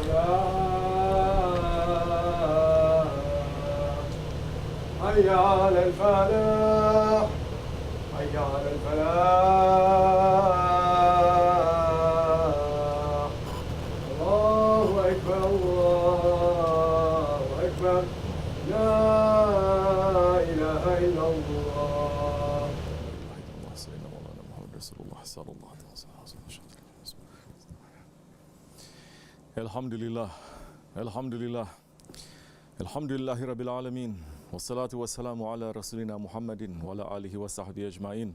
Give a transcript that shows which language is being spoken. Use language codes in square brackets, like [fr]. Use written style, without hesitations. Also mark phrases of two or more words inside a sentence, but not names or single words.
[ar] الصلاة حي على الفلاح حي على الفلاح الله أكبر الله أكبر لا إله إلا الله. الحمد لله، الحمد لله، الحمد لله رب العالمين، والصلاة والسلام على رسولنا محمد وعلى آله وصحبه أجمعين.